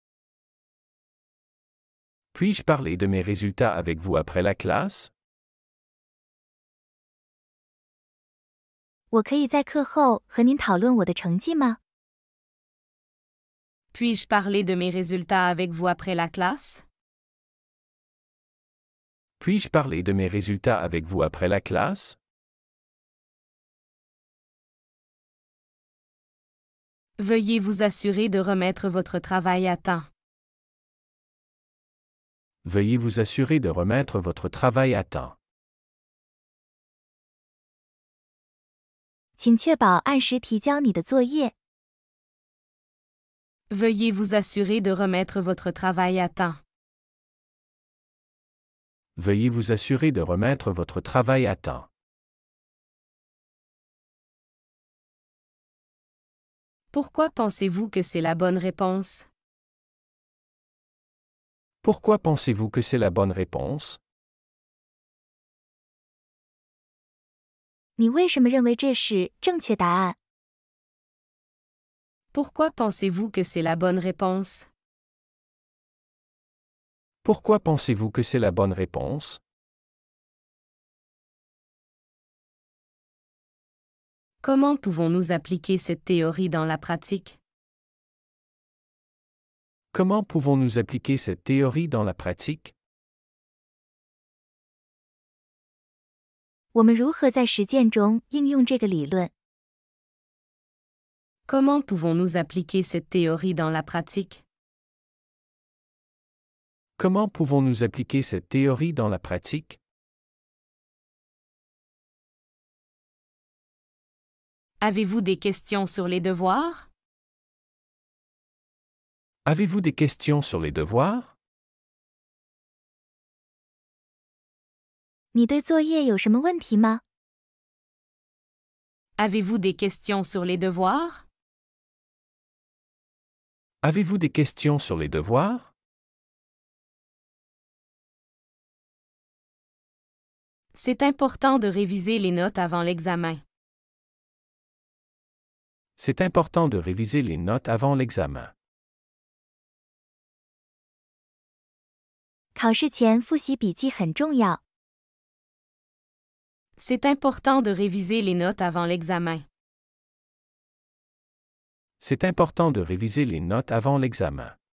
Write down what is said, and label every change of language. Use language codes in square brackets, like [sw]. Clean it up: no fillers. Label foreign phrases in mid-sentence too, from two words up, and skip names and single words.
[fr] Puis-je parler de mes résultats avec vous après la classe? [zh] 我可以在课后和您讨论我的成绩吗？ [fr] Puis-je parler de mes résultats avec vous après la classe? Puis-je parler de mes résultats avec vous après la classe? Veuillez vous assurer de remettre votre travail à temps. Veuillez vous assurer de remettre votre travail à temps. [zh] 请确保按时提交你的作业。 [fr] Veuillez vous assurer de remettre votre travail à temps. Veuillez vous assurer de remettre votre travail à temps. Pourquoi pensez-vous que c'est la bonne réponse? Pourquoi pensez-vous que c'est la bonne réponse? [zh] 你为什么认为这是正确答案？ [fr] Pourquoi pensez-vous que c'est la bonne réponse? Pourquoi pensez-vous que c'est la bonne réponse? Comment pouvons-nous appliquer cette théorie dans la pratique? Comment pouvons-nous appliquer cette théorie dans la pratique? [zh] 我们如何在实践中应用这个理论？ [fr] Comment pouvons-nous appliquer cette théorie dans la pratique? Comment pouvons-nous appliquer cette théorie dans la pratique? Avez-vous des questions sur les devoirs? Avez-vous des questions sur les devoirs? [zh] 你对作业有什么问题吗？ [fr] Avez-vous des questions sur les devoirs? Avez-vous des questions sur les devoirs? C'est important de réviser les notes avant l'examen. C'est important de réviser les notes avant l'examen. [zh] 考试前复习笔记很重要。 [fr] C'est important de réviser les notes avant l'examen. C'est important de réviser les notes avant l'examen.